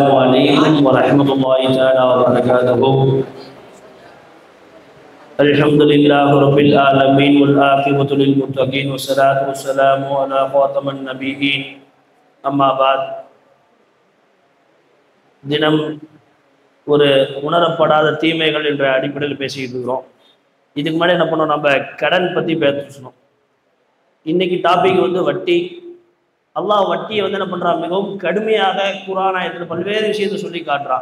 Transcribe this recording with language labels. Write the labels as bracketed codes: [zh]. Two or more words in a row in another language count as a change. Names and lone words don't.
[ar] عليكم ورحمة الله تعالى وبركاته. الحمد لله رب العالمين والعاقبة للمتقين والصلاة والسلام على خاتم النبيين. أما بعد, [ta] தினம் ஒரு உணரப்படாத தீமைகள் என்ற அடிப்படையில் பேசிக்கிட்டு இருக்கிறோம். இதுக்கு முன்னாடி என்ன பண்ணோம், நம்ம கடன் பற்றி பேசணும். இன்னைக்கு டாபிக் வட்டி. அல்லாஹ் வட்டியை என்ன பண்ணுறான், மிகவும் கடுமையாக குர்ஆன் ஆயத்தில் பல்வேறு விஷயத்தை சொல்லி காட்டுறான்.